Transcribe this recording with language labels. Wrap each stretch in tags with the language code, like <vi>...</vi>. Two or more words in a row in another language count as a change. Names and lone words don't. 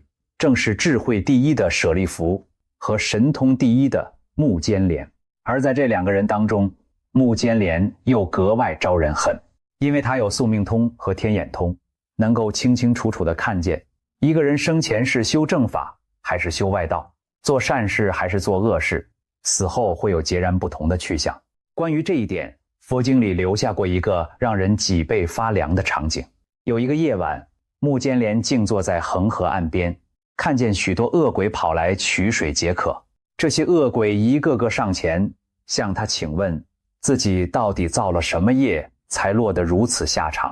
<zh>正是智慧第一的舍利弗和神通第一的目犍連。而在这2個人當中，目犍連又格外招人恨，因為他有宿命通和天眼通，能夠清清楚楚地看見一個人生前是修正法還是修外道，做善事還是做惡事，死後會有截然不同的去向。關於這一點，佛經裡留下過一個讓人脊背發涼的場景。有一個夜晚，目犍連靜坐在恆河岸邊，看見許多惡鬼跑來取水解渴。這些惡鬼一個個上前向他請問，自己到底造了什麼業才落得如此下場。</zh>